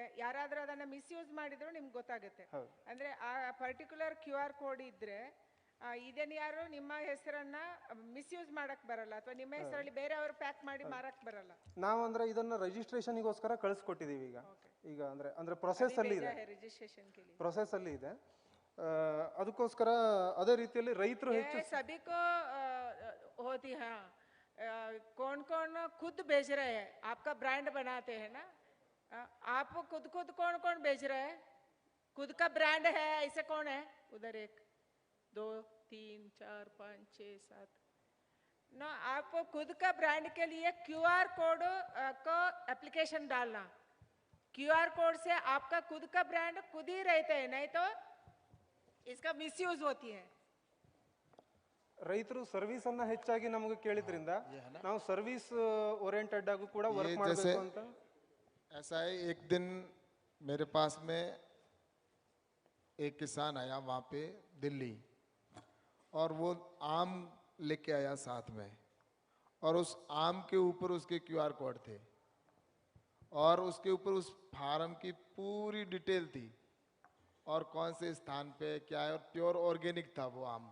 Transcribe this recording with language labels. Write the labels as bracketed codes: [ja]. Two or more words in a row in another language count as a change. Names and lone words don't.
[kn] ಯಾರಾದ್ರೂ ಅದನ್ನ ಮಿಸ್ಯೂಸ್ ಮಾಡಿದ್ರು ನಿಮ್ಗೆ ಗೊತ್ತಾಗುತ್ತೆ. ಅಂದ್ರೆ ಆ [en] particular QR code [kn] ಇದ್ರೆ ಇದನ್ನ ಯಾರು ನಿಮ್ಮ ಹೆಸರನ್ನ ಮಿಸ್ಯೂಸ್ ಮಾಡಕ್ ಬರಲ್ಲ, ಅಥವಾ ನಿಮ್ಮ ಹೆಸರಲ್ಲಿ ಬೇರೆಯವರು ಪ್ಯಾಕ್ ಮಾಡಿ ಮಾರಕ್ ಬರಲ್ಲ. ನಾವು ಅಂದ್ರೆ ಇದನ್ನ ರಿಜಿಸ್ಟ್ರೇಷನ್ಗೋಸ್ಕರ ಕಳಿಸ್ಕೊಟ್ಟಿದ್ದೀವಿ. ಈಗ ಅಂದ್ರೆ ಪ್ರೊಸೆಸ್ ಅಲ್ಲಿ ಇದೆ, ಪ್ರೊಸೆಸ್ ಅಲ್ಲಿ ಇದೆ. ಅದಕ್ಕೋಸ್ಕರ ಅದೇ ರೀತಿಯಲ್ಲಿ ರೈತರು ಹೆಚ್ಚು [hi] सभी को होती हा कौन कौन खुद बेच रहे हैं, आपका ब्रांड बनाते हैं ना आप, खुद कौन कौन बेच रहे हैं? खुद का ब्रांड है ऐसे कौन है? उधर 1 2 3 4 5 6 7 ना. आप खुद का ब्रांड के लिए [en] QR code [hi] को एप्लीकेशन डालना. [en] QR code [hi] से आपका खुद का ब्रांड खुद ही रहते हैं, नहीं तो इसका मिसयूज होती है. [kn] ರೈತರು ಸರ್ವಿಸ್ ಅನ್ನ ಹೆಚ್ಚಾಗಿ ನಮಗೆ ಕೇಳಿದ್ರಿಂದ ನಾವು [en] service oriented [kn] ಆಗು ಕೂಡ ವರ್ಕ್ ಮಾಡಬೇಕು ಅಂತ. [hi] ऐसा है, एक दिन मेरे पास में एक किसान आया वहाँ पे दिल्ली, और वो आम लेके आया साथ में, और उस आम के ऊपर उसके QR कोड थे, और उसके ऊपर उस फार्म की पूरी डिटेल थी, और कौन से स्थान पे क्या है, और [en] pure organic [hi] था वो आम.